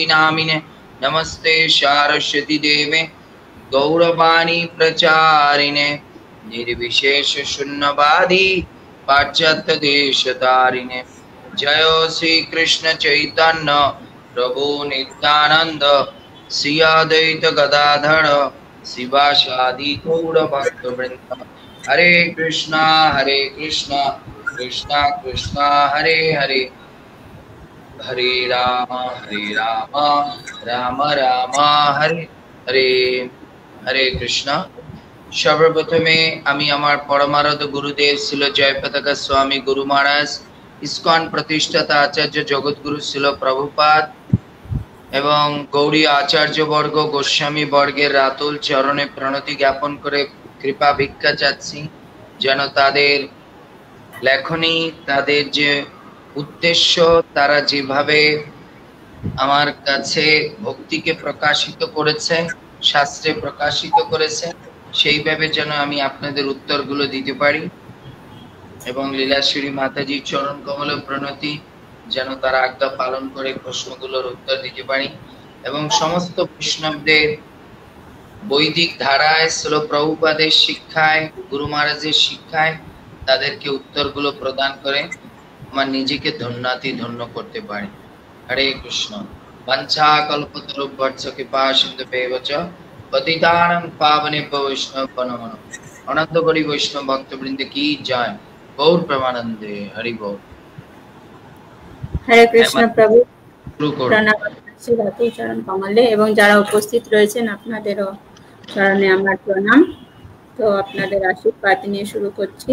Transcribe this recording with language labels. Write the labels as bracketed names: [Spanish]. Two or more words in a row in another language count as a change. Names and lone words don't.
[Sanskrit] नामिने नमस्ते सारस्वती देवे गौरवाणी प्रचारिणे निर्विशेष शून्यवादी पाश्चात्य देशतारिणे जय श्री कृष्ण चैतन्य प्रभु नित्यानंद श्री अद्वैत गदाधर शिवासादि गौर भक्तवृंद हरे कृष्णा कृष्णा कृष्णा हरे हरे हरे राम राम राम हरे हरे हरे कृष्णा [Bangla] সর্বপ্রথমে আমি আমার পরমারাধ্য গুরুদেব শ্রীল জয়পতাকা স্বামী গুরু মহারাজ ইস্কন প্রতিষ্ঠাতা আচার্য জগৎগুরু শ্রীল প্রভুপাদ এবং গৌড়ীয় আচার্য বর্গ গোস্বামী বর্গের রাতুল চরণে প্রণতি জ্ঞাপন করে কৃপা ভিক্ষা चाচ্ছি যেন তাদের লেখনী তাদের যে উদ্দেশ্য তারা যেভাবে আমার কাছে ভক্তিকে প্রকাশিত করেছে শাস্ত্রে প্রকাশিত করেছে সেইভাবে যেন আমি আপনাদের উত্তরগুলো দিতে পারি এবং লীলাশ্রী মাতাজির চরণ কমলে প্রণতি যেন তারা আজ্ঞা পালন করে প্রশ্নগুলোর উত্তর দিতে পারি এবং সমস্ত বৈষ্ণবদের বৈদিক ধারায় শ্রীল প্রভুপাদের শিক্ষায় গুরু মহারাজের শিক্ষায় তাদেরকে উত্তরগুলো প্রদান করে আমার নিজেকে ধন্য করতে পারি [Sanskrit] হরে কৃষ্ণ বঞ্ছা কল্পতরুভ্যর্থ কৃপা সিন্ধুভ্যেব চ পতিতানাং পাবনেভ্যো বৈষ্ণবেভ্যো নমো নমঃ [Bangla] অনন্ত কোটি বৈষ্ণব ভক্তবৃন্দ কি জয় গৌর প্রেমানন্দে হরি বল হরে কৃষ্ণ প্রভু প্রণাম শ্রী চরণ কমলে এবং যারা উপস্থিত রয়েছেন আপনাদেরও চরণে আমার প্রণাম। তো আপনাদের আশীর্বাদ নিয়ে শুরু করছি।